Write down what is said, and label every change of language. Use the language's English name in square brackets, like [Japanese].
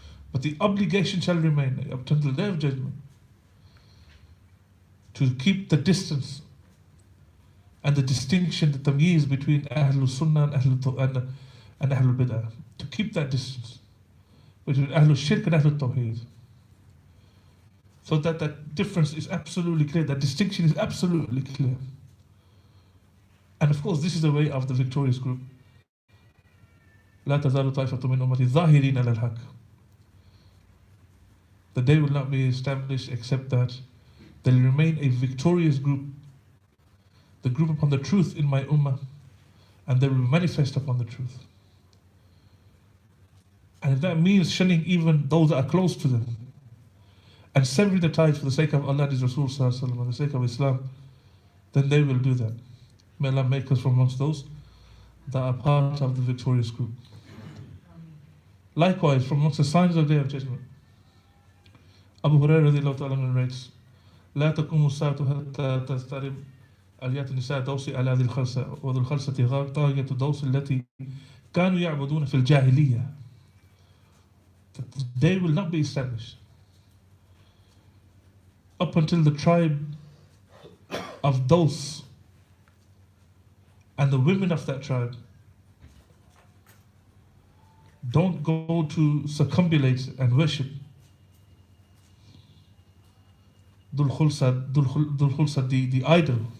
[English] But the obligation shall remain up until the day of judgment to keep the distance and the distinction, the tamyiz between Ahlul Sunnah and Ahlul Bid'ah. To keep that distance between Ahlul Shirk and Ahlul Tawheed. So that that difference is absolutely clear, that distinction is absolutely clear. And of course, this is the way of the victorious group. [Arabic] لا تزال طائفة من أمتي ظاهرين على الحق. [English] The day will not be established except that there will remain a victorious group, the group upon the truth in my ummah, and they will manifest upon the truth. And if that means shunning even those that are close to them, and severing the ties for the sake of Allah and His Rasul Sallallahu Alaihi Wasallam, and the sake of Islam, then they will do that. May Allah make us from amongst those that are part of the victorious group. Likewise, from amongst the signs of the Day of Judgment, Abu Hurairah radiallahu ta'ala narrates, [Arabic] لا تقوم الساعة حتى تسترب آليات النساء دوس على ذي الخلسة وذو الخلسة طاغية دوس التي كانوا يعبدون في الجاهلية. [English] The day will not be established up until the tribe of Dos and the women of that tribe don't go to circumambulate and worship Dhul Khulsa, the idol.